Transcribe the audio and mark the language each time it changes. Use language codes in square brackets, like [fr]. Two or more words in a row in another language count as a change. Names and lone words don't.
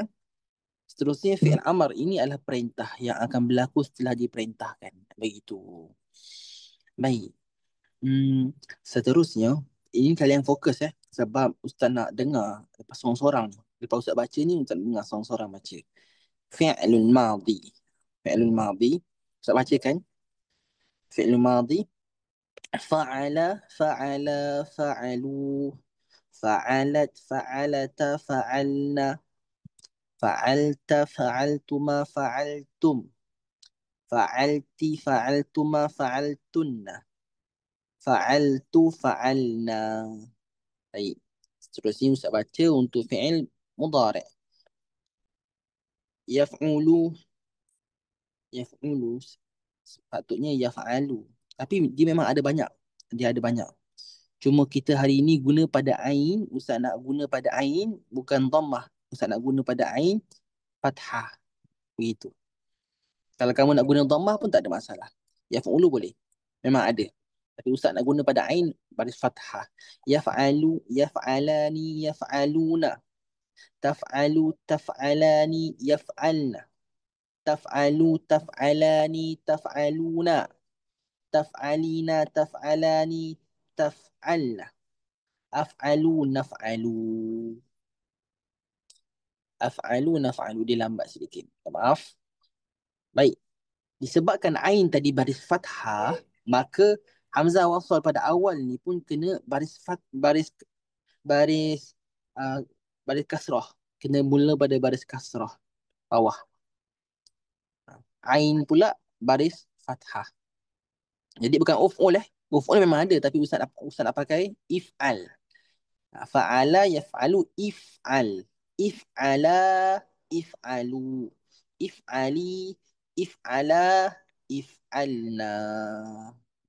[ms] Seterusnya [ar] فعل أمر, [ms] ini adalah perintah yang akan berlaku setelah diperintahkan. Begitu. Baik. Seterusnya, ini kalian fokus sebab Ustaz nak dengar lepas sorang-sorang ni. Lepas Ustaz baca ni, Ustaz dengar sorang-sorang baca. [ar] فعل الماضي. فعل الماضي. [ms] Ustaz bacakan. [ar] فعل الماضي. فعل، فعلا، فعلوا. فعلت، فعلتا، فعلن. فعلت، فعلتما، فعلتم. فعلت، فعلتما، فعلتن. فعلت، فعلنا. [ms] Baik. Seterusnya Ustaz baca untuk [ar] فعل مضارع'. يفعل، يفعل. [ms] Sepatutnya yaf'alu. Tapi dia memang ada banyak. Dia ada banyak. Cuma kita hari ini guna pada ain. Ustaz nak guna pada ain, bukan dhammah. Ustaz nak guna pada ain, fathah. Begitu. Kalau kamu nak guna dhammah pun tak ada masalah. Yaf'ulu boleh. Memang ada. Tapi Ustaz nak guna pada ain, baris fathah. [ar] يفعل، يفعلان، يفعلون. تفعل، تفعلان، يفعلن. تفعل، تفعلان، تفعلون. تفعلين، تفعلان، تفعلن. أفعل، نفعل. أفعل، نفعل. [ms] Dia lambat sedikit. Maaf. Baik. Disebabkan ain tadi baris fathah, maka hamzah wasal pada awal ni pun kena baris uh, baris kasrah. Kena mula pada baris kasrah bawah. Ain pula baris fathah. Jadi bukan uf'ul Uf'ul memang ada tapi Ustaz nak pakai if'al. [ar] فعل يفعل افعل. افعلا افعلوا. افعلي افعلا افعلن.